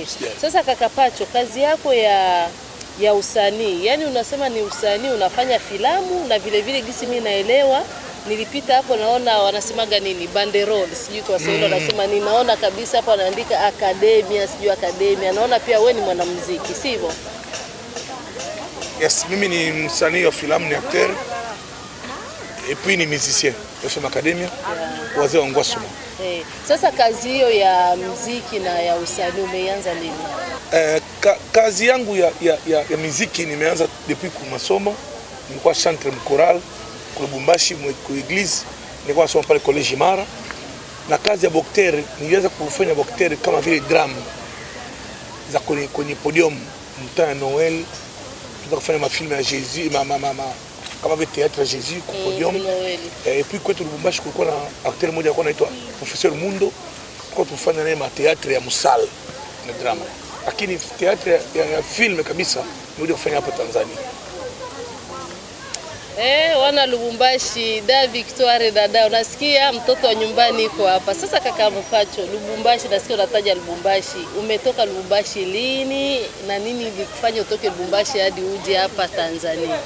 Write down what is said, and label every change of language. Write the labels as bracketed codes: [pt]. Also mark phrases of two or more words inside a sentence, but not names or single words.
[sw] Sasa kaka Pacho, kazi yako ya usanii, yani unasema ni usanii, unafanya filamu na vile gisi mimi naelewa. Nilipita hapo naona wanasemaga nini? Banderole, sijui kwa Swahili wanasema nini. Naona kabisa hapo wanaandika academia, sijui academia. Naona pia wewe ni mwanamuziki, sivyo? Yes, mimi ni msanii wa filamu, ni acteur. [fr] Et puis [sw] ni musicien, nasoma academia, wazee wangu wasoma. Sasa kazi hiyo ya muziki na ya usanii umeanza lini? Kazi yangu ya muziki nimeanza depuis kwa masomo. Nilikuwa chanteur mchoral kwa Lubumbashi kwa église, nilikuwa nasoma pale college Mara. Na kazi ya bokter nilianza kufanya bokter kama vile drama za kwenye podium mtaa Noel. Tunataka kufanya mafilmu ya Jésus, kama vile théâtre Jésus kwa podium. [fr] Et puis [sw] kwetu Lubumbashi kulikuwa na acteur mmoja alikuwa anaitwa Professeur Mundo, kwa tufanya naye théâtre ya Musal na drama. Lakini théâtre ya film kabisa ndio kufanya hapa Tanzania. Wana Lubumbashi, da Victoire dada, unasikia mtoto wa nyumbani iko hapa. Sasa kaka Pacho, Lubumbashi, nasikia unataja Lubumbashi. Umetoka Lubumbashi lini na nini ilikufanya utoke Lubumbashi hadi uje hapa Tanzania?